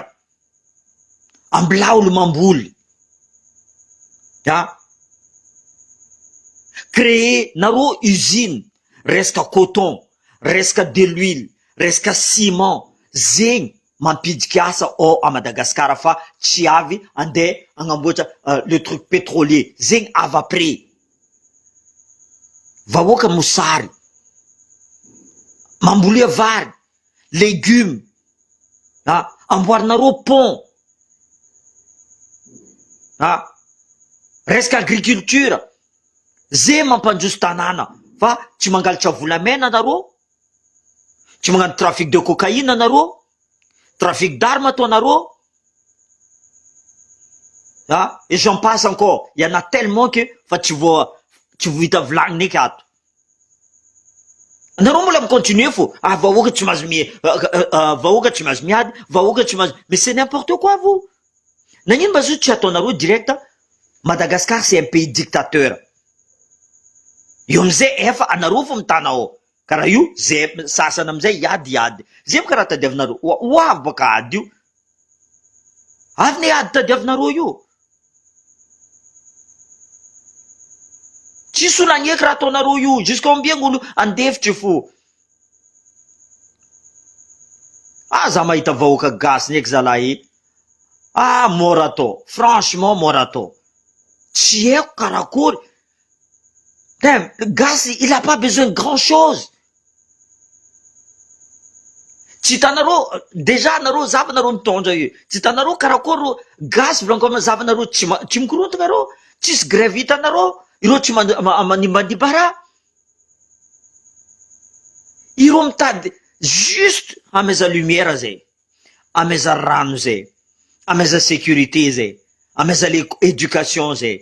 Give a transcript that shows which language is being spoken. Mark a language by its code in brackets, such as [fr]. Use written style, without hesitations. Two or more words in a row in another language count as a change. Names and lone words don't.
[mg] Ambila olo mamboly. Créer nareo usine. Resaka coton, resaka [fr] de l'huile, [mg] resaka ciment. Zegny mampidika asa ao [fr] à Madagascar [mg] fa tsy avy andeha agnamboatra [fr] le truc pétrolier. [mg] Zegny avy après. Vahoaka mosary, mambolia vary, légumes, amboarinareo pont, resaka agriculture. Zay mampandroso tanàna. Fa tsy mangalatra volamena anareo, tsy magnano [fr] trafic de cocaïne [mg] anareo, [fr] trafic d'armes [mg] ataonareo, [fr] et j'en passe encore. Il y en a tellement que [mg] fa tsy vohita volagny eky ato. Anareo mbola mi-continuer fo. Vahoaka tsy mahazo vahoaka tsy mahazo miady, vahoaka tsy mahazo. [fr] Mais c'est n'importe quoi vous. [mg] Nagnino mba zo tsy ataonareo direct? [fr] Madagascar c'est un pays dictateur. [mg] Io amizay efa anareo fo mitana ao. Karaha io zay sasany amizay iady. Zay boka raha tadiavinareo. Avy boka ady io. Avy ne ady tadiavinareo io. Tsy solagny eky raha ataonareo io. [fr] Jusqu'à combien [mg] olo andefitry fo. Za mahita vahoaka gasy eky zalahy. Mora atao. Franchement mora atao. Tsy haiko karakory. [fr] Le gaz, il n'a pas besoin de grand chose. [mg] Tsy hitanareo, déjà nareo zavanareo mitondra io. Tsy hitanareo karakory gaz volanko zavanareo tsy mikorontana reo. Tsisy grève hitanareo. Ireo tsy manimbanimba raha. Ireo mitady juste ameza lumière zay, ameza rano zay, ameza sécurité zay, ameza éducation zay.